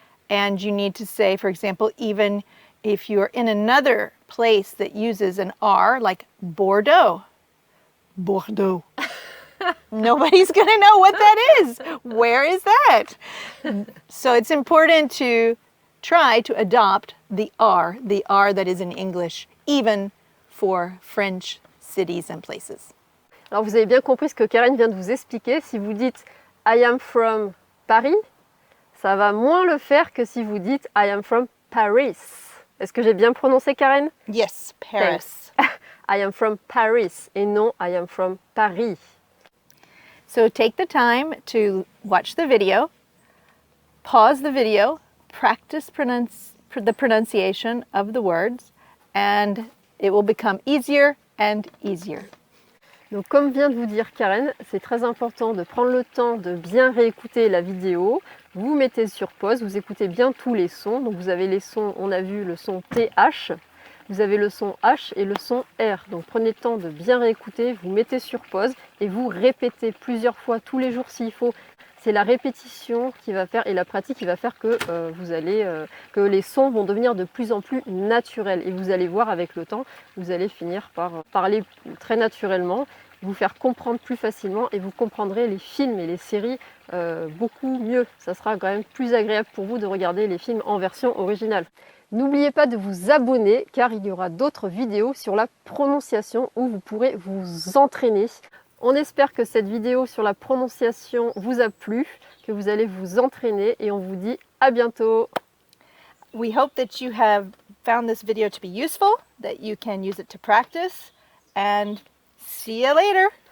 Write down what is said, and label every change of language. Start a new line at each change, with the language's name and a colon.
English: And you need to say, for example, even if you're in another place that uses an R, like Bordeaux. Bordeaux. Nobody's going to know what that is. Where is that? So it's important to try to adopt the R that is in English, even for French cities and places.
French: Alors vous avez bien compris ce que Karen vient de vous expliquer. Si vous dites
English: I am from Paris,
French: ça va moins le faire que si vous dites I am from Paris. Est-ce que j'ai bien prononcé, Karen?
English: Yes, Paris. I am from Paris
French: et non I am from Paris.
English: So take the time to watch the video, pause the video, practice the pronunciation of the words, and it will become easier and easier.
French: Donc comme vient de vous dire Karen, c'est très important de prendre le temps de bien réécouter la vidéo. Vous mettez sur pause, vous écoutez bien tous les sons. Donc vous avez les sons, on a vu le son TH, vous avez le son H et le son R. Donc prenez le temps de bien réécouter, vous mettez sur pause et vous répétez plusieurs fois tous les jours s'il faut. C'est la répétition qui va faire et la pratique qui va faire que que les sons vont devenir de plus en plus naturels. Et vous allez voir avec le temps, vous allez finir par parler très naturellement, vous faire comprendre plus facilement et vous comprendrez les films et les séries beaucoup mieux. Ça sera quand même plus agréable pour vous de regarder les films en version originale. N'oubliez pas de vous abonner car il y aura d'autres vidéos sur la prononciation où vous pourrez vous entraîner. On espère que cette vidéo sur la prononciation vous a plu, que vous allez vous entraîner et on vous dit à bientôt.
English: We hope that you have found this video to be useful, that you can use it to practice, and see you later.